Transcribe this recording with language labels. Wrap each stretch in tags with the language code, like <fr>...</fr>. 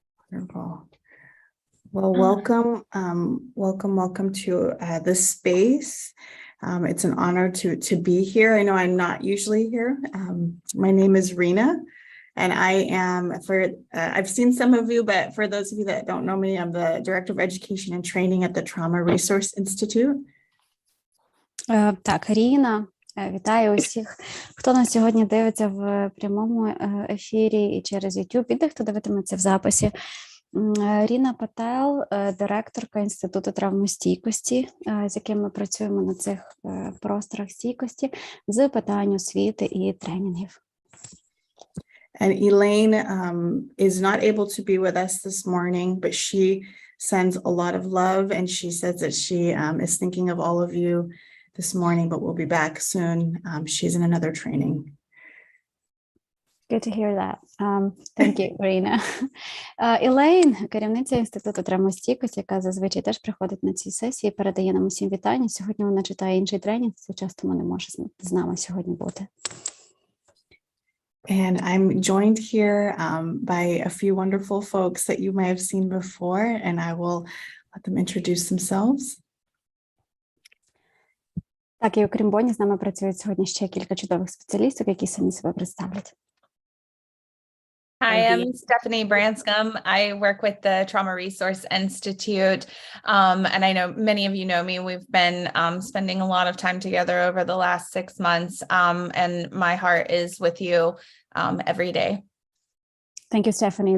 <en>Wonderful. Well, welcome to this space. It's an honor to be here. I know I'm not usually here. My name is Rena, and I am I've seen some of you, but for those of you that don't know me, I'm the Director of Education and Training at the Trauma Resource Institute.</en> <uk>Так, Ріна, вітаю усіх, хто нас сьогодні дивиться в прямому ефірі і через YouTube, і хто дивитиметься в записі. Ріна Пател, директорка Інституту травмостійкості, з яким ми працюємо на цих просторах стійкості з питань освіти і тренінгів.</uk> <en>And Elaine is not able to be with us this morning, but she sends a lot of love, and she says that she is thinking of all of you this morning, but we'll be back soon. She's in another training. Good to hear that. Thank you, Rina.</en> <uk>Елейн, керівниця Інституту травмостійкості, яка зазвичай теж приходить на ці сесії, передає нам усім вітання. Сьогодні вона читає інший тренінг, це часто не може з нами сьогодні бути.</uk> <en>And I'm joined here by a few wonderful folks that you may have seen before, and I will let them introduce themselves.</en> <uk>Так, і окрім Боні, з нами працюють сьогодні ще кілька чудових спеціалістів, які самі себе представлять.</uk> <en>Hi, I'm Stephanie Branscombe. I work with the Trauma Resource Institute, and I know many of you know me. We've been spending a lot of time together over the last 6 months, and my heart is with you every day. Thank you, Stephanie.</en>